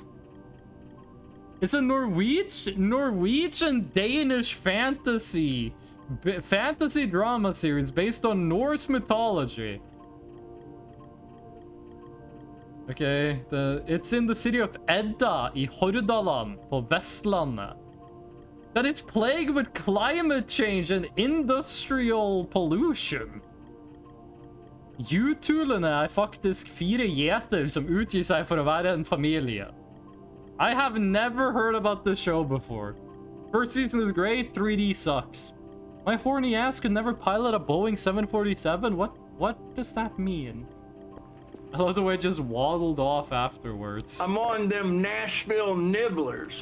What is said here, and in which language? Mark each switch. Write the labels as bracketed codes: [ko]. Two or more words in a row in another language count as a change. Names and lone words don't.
[en] It's a Norwegian Danish fantasy drama series based on Norse mythology. Okay, it's in the city of Edda [no] i Hordaland på Vestlandet. [en] That is plagued with climate change and industrial pollution. [no] Jutulene er faktisk 4 gjeter som utgir seg for å være en familie. [en] I have never heard about this show before. First season is great, 3D sucks. My horny ass could never pilot a Boeing 747? What does that mean? I love the way it just waddled off afterwards. I'm on them Nashville nibblers.